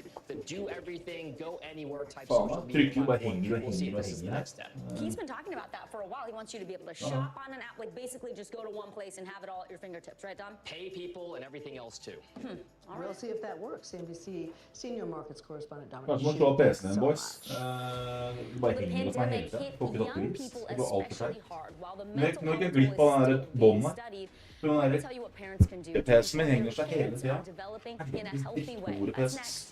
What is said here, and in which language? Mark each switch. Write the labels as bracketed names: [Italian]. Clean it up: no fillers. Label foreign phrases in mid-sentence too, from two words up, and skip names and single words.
[English] The do everything, go anywhere type social media platform. We'll see if this is the next step. He's been talking about that for a while. He wants you to be able to shop on an app, like basically just go to one place and have it all at your fingertips, right, Dom? Pay people and everything else too. We'll see if that works. NBC senior markets correspondent Dominic. [Norwegian] Kanskje man slår av PC-en din, boys. Du bare henger hos meg hele tiden. Får ikke tatt gevinst. Det går alt for seg. Nå er jeg glipp av den der bånden her. PC-en min henger seg hele tiden. Store PC.